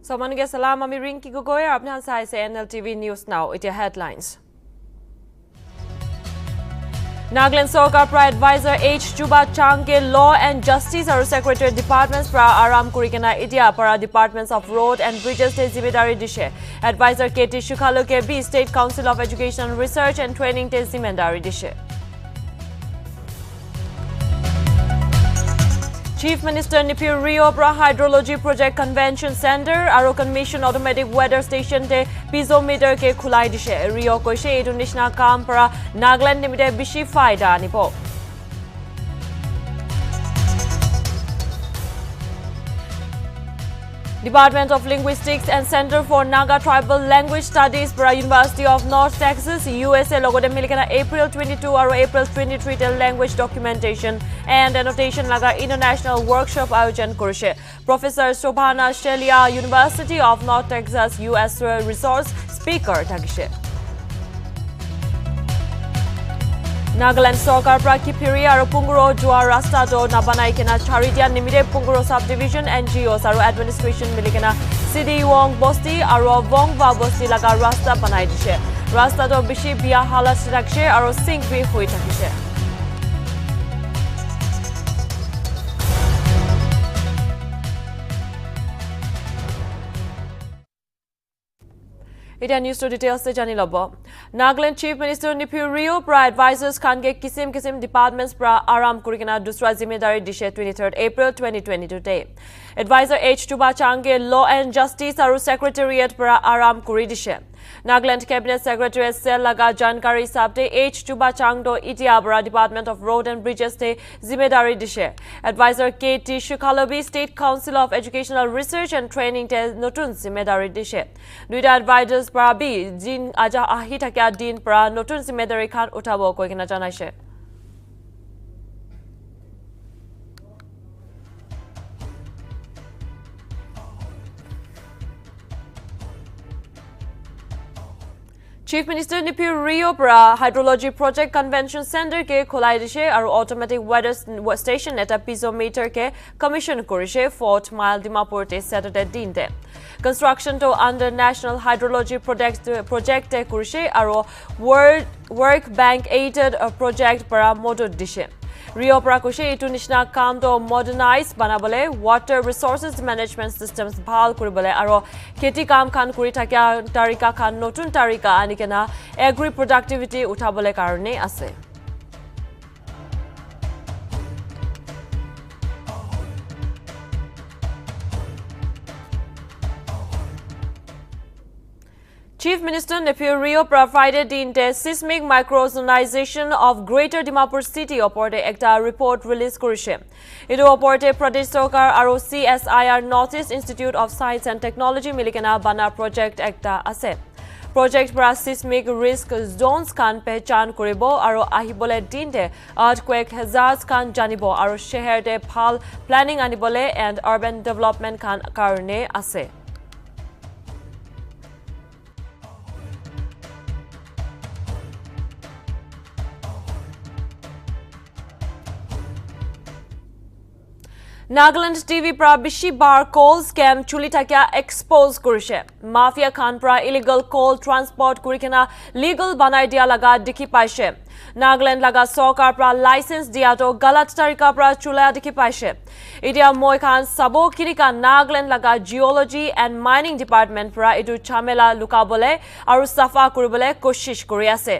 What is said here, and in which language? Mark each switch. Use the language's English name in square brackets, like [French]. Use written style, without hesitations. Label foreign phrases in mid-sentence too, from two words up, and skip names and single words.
[Naga Pidgin] Aponige salam ami Rinki Gogoi apna sai se Nltv News Now. [English] It headlines. [Naga Pidgin] Nagaland Sarkar pra advisor H. Juba Changke Law and Justice or Secretary Departments pra Aram Kurikena Idia para Departments of Road and Bridges te Zimedari Dishe. Advisor KT Shukhaloke B. State Council of Education Research and Training te Zimedari Dishe. Chief Minister Nipir Rio pra Hydrology Project Convention Center aro Commission Automatic Weather Station te pizometer ke khulai dishe. Rio koise etu nishna kam pra Nagaland nimite bishi faida anipo. Department of Linguistics and Center for Naga Tribal Language Studies para University of North Texas, USA logo de milikana April 22 or April 23 te [English] language documentation and annotation [Naga Pidgin] laga [English] international workshop [Naga Pidgin] ayojan kurishe. Professor Shobhana Shelia, University of North Texas, US resource speaker thagishe. Nagaland Sarkar pra Kipiri aro Punguro Jua Rasta do nabanai kena Charidia nimide Punguro subdivision NGOs aro administration milikena Sidi Wong Bosti aro Wongwa Bosti laga Rasta banai dishe. Rasta do bishi bia halat rakshe aro sink bi hui thakishe. Ita news to details se jani lobo. Nagaland Chief Minister Nipir Rio pra advisors khan ke kisim departments pra aram kurikena dusra zimedari dishe 23rd April 2022 day. Advisor H. Juba Changke Law and Justice aru Secretariat pra aram kuri dishe. Nagaland Cabinet Secretary Cell laga jankari sabte H. Juba Changdo Itiabra Department of Road and Bridges te zimedari dishe. Advisor KT Shukhalobi State Council of Educational Research and Training te notun zimedari dishe. Duita advisors para bi jin aja ahi thakya din para notun zimedari khan uthabo koi kena janaise. Chief Minister Nipir Rio pra Hydrology Project Convention Center ke khulai dishe aru [English] automatic weather station [Naga Pidgin] eta pizometer ke commission kurishe Fort Mile Dimapur te Saturday din de. Construction to under National Hydrology project te kurishe aru [English] World Bank aided project [Naga Pidgin] para motor dishe. Rio pra kushe itu nishna kam to modernize banabole [English] water resources management systems [Naga Pidgin] bhal kuribole aro kheti kam khan kuri thakya tarika khan notun tarika anikena [English] agri productivity [Naga Pidgin] uthabole karone ase. [English] Chief Minister Nipir Rio provided the seismic microzonization of Greater Dimapur City [Naga Pidgin] oporte ekta [English] report release kurishe. [Naga Pidgin] Idu oporte Pradesh Sarkar aro CSIR Northeast Institute of Science and Technology milikena bana project ekta ase. Project para [English] seismic risk zones [Naga Pidgin] kan pehchan kuribo aro ahibole dinte [English] earthquake hazards [Naga Pidgin] kan janibo aro sheher de phal planning anibole [English] and urban development [Naga Pidgin] kan karone ase. Nagaland TV pra bishi bar [English] coal scam [Naga Pidgin] chuli thakya expose kurishe. Mafia khan pra [English] illegal coal transport [Naga Pidgin] kurikena legal banai dia laga dikhi paise. Nagaland laga Sarkar pra license dia to galat tarika pra chula dikhi paise. Idia moi khan sabo kirika Nagaland laga Geology and Mining Department pra itu chamela lukabole aru safa kuribole koshish kuri ase.